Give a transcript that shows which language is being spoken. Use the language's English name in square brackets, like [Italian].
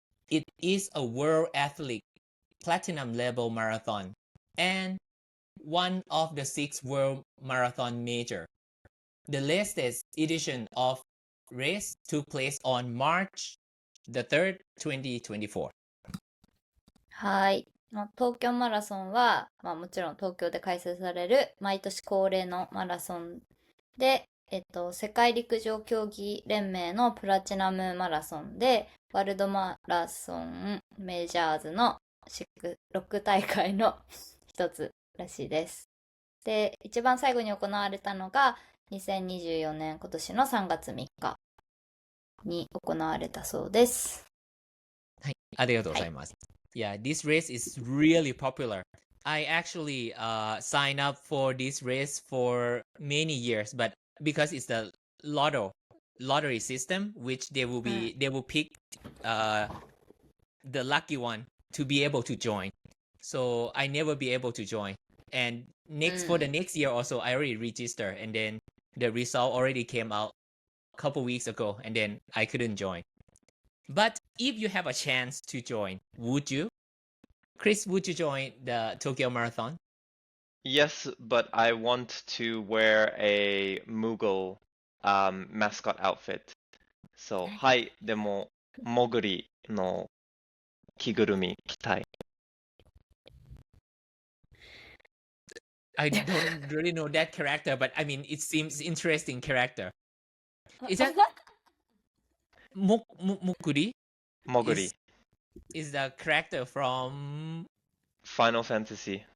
[English] It is a World Athlete Platinum level marathon and one of the 6 World Marathon Major. The latest edition of race took place on March the 3rd, 2024. [Japanese] はい。東京マラソンは、もちろん東京で開催される毎年恒例のマラソンで、世界陸上競技連盟のプラチナムマラソンで、ワールドマラソンメジャーズの6大会の一つらしいです。で、一番最後に行われたのが2024年今年の3月3日に行われたそうです。はい、ありがとうございます。 [English] Yeah, this race is really popular. I actually signed up for this race for many years, but because it's the lottery system, which they will pick the lucky one to be able to join. So I never be able to join. And for the next year also, I already registered, and then the result already came out a couple weeks ago, and then I couldn't join. But if you have a chance to join, would you? Chris, would you join the Tokyo Marathon? Yes, but I want to wear a Moogle mascot outfit. [Japanese] So, はい、でも、もぐりの着ぐるみ着たい。 [English] I don't really know that character, but I mean, it seems interesting character. Is that Mokuri? [Japanese] もぐり。 [English] Is the character from Final Fantasy.